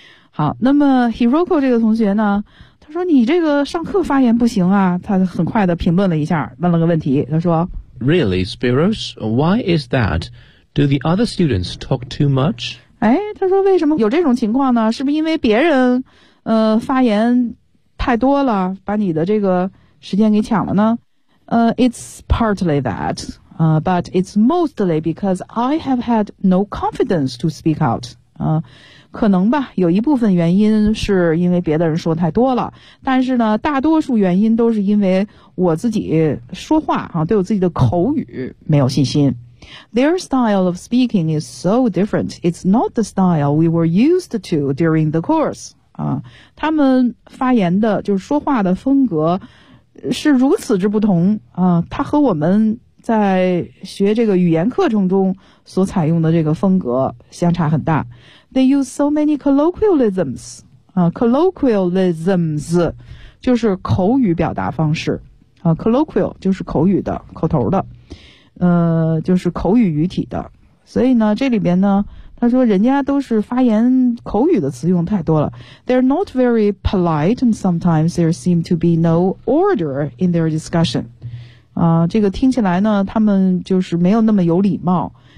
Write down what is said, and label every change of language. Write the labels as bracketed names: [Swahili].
[Chinese] 好，那么 Hiroko 这个同学呢，他说你这个上课发言不行啊，他很快的评论了一下，问了个问题，他说 [English] Really, Spiros, why is that? Do the other students talk too much? [Chinese] 哎，他说为什么有这种情况呢？是不是因为别人发言太多了，把你的这个时间给抢了呢？ [English] It's partly that, but it's mostly because I have had no confidence to speak out. [Chinese] 可能吧，有一部分原因是因为别的人说太多了，但是呢大多数原因都是因为我自己说话啊，对我自己的口语没有信心。 [English] Their style of speaking is so different. It's not the style we were used to during the course. [Chinese] 他们发言的就是说话的风格是如此之不同啊，他和我们在学这个语言课程中所采用的这个风格相差很大。 [English] They use so many colloquialisms. Colloquialisms [Chinese] 就是口语表达方式。 Colloquial 就是口语的，口头的。就是口语语体的。所以呢这里边呢他说人家都是发言口语的词用太多了。 [English] They're not very polite and sometimes there seem to be no order in their discussion. [Chinese] 这个听起来呢他们就是没有那么有礼貌。